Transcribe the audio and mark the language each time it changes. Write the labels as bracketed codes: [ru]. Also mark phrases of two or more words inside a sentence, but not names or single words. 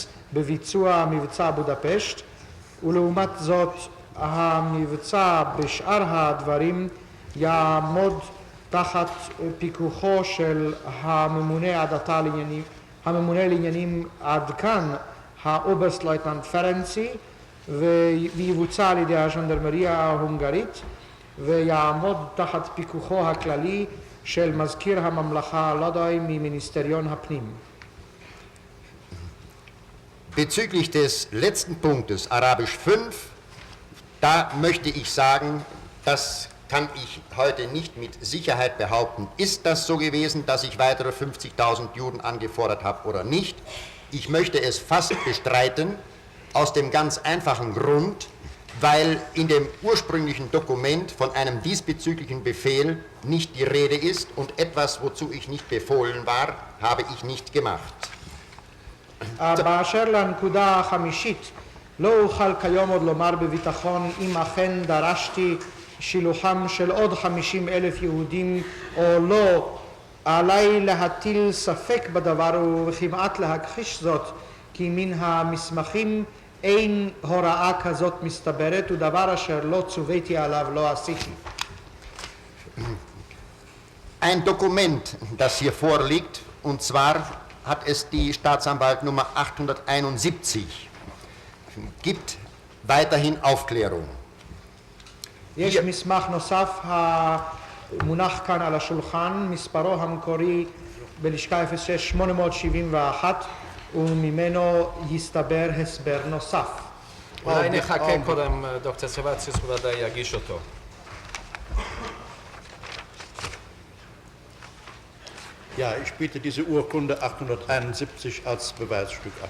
[he] בביצוע מבצע בודפשט, ולעומת זאת המבצע בשאר הדברים יעמוד תחת פיקוחו של הממונה לעניינים עד כאן, האוברסטלויטננט פרנצי, ויבוצע על ידי הז'נדרמריה ההונגרית, ויעמוד תחת פיקוחו הכללי של מזכיר הממלכה לודאי ממיניסטריון הפנים. [de] Bezüglich des letzten Punktes, Arabisch 5, da möchte ich sagen, das kann ich heute nicht mit Sicherheit behaupten, ist das so gewesen, dass ich weitere 50.000 Juden angefordert habe oder nicht. Ich möchte es fast bestreiten, aus dem ganz einfachen Grund, weil in dem ursprünglichen Dokument von einem diesbezüglichen Befehl nicht die Rede ist und etwas, wozu ich nicht befohlen war, habe ich nicht gemacht. [he] באשר לנקודה החמישית, לא אוכל כיום עוד לומר בביטחון אם אכן דרשתי שילוחם של עוד 50,000 יהודים או לא. עליי להטיל ספק בדבר וכמעט להכחיש זאת, כי מן המסמכים אין הוראה כזאת מסתברת, ודבר אשר לא צוויתי עליו לא עשיתי. [de] Ein Dokument, das hier vorliegt, und zwar hat es die Staatsanwalt Nummer 871, gibt weiterhin Aufklärung. [he] יש מסמך נוסף המונח כאן על השולחן, מספרו המקורי בלשכה 06-871, וממנו יסתבר הסבר נוסף. אולי נחכה קודם, דוקטור סבציוס בוודאי יגיש אותו. [de] Ja, ich biete diese Urkunde 871 als Beweisstück an.